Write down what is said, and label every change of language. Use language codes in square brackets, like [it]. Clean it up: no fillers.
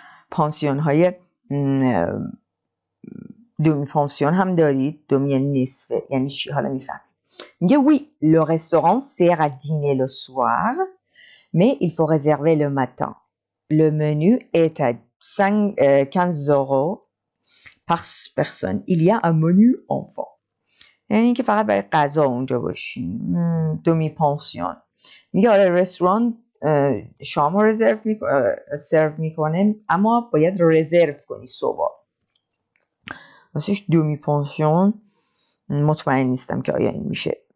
[fa] پانسیون های دومی پانسیون هم دارید. دومی یعنی نصفه. یعنی چی؟ حالا میفهمید. میگه [fr] oui, le restaurant sert à dîner le soir, mais il faut réserver le matin. Le menu est à 15 € par personne. Il y a un menu enfant. [fa] یعنی که فقط برای غذا اونجا باشیم. دومی پانسیون. میگه آره رستوران شام رو سرو میکنه اما باید رزرو کنی صبح. واسهش دومی پانسیون مطمئن نیستم که آیا این میشه.